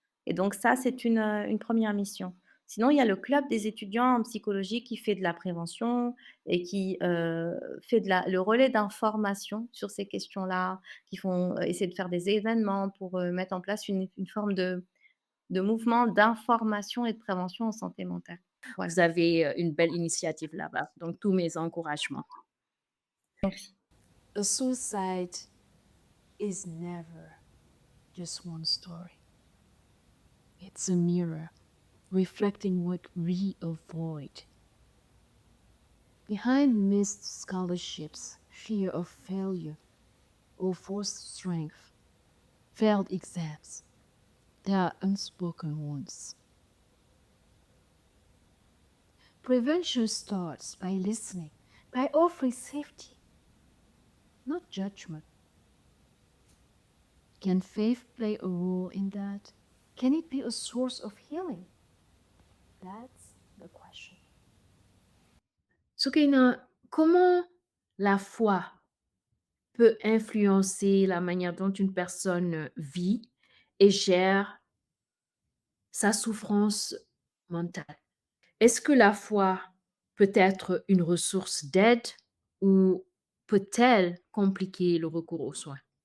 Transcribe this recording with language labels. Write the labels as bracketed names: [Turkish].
[French] Et donc ça, c'est une première mission. Sinon, il y a le club des étudiants en psychologie qui fait de la prévention et qui fait le relais d'information sur ces questions-là, qui font essayer de faire des événements pour mettre en place une forme de mouvement d'information et de prévention en santé mentale. Voilà. Vous avez une belle initiative là-bas. Donc, tous mes encouragements. Merci. [English] A suicide is never just one story. It's a mirror reflecting what we avoid. Behind missed scholarships, fear of failure, or forced strength, failed exams, there are unspoken wounds. Prevention starts by listening, by offering safety, not judgment. Can faith play a role in that? Can it be a source of healing? That's the question. [French] Soukaina, comment la foi peut influencer la manière dont une personne vit et gère sa souffrance mentale? Est-ce que la foi peut être une ressource d'aide ou peut-elle compliquer le recours aux soins?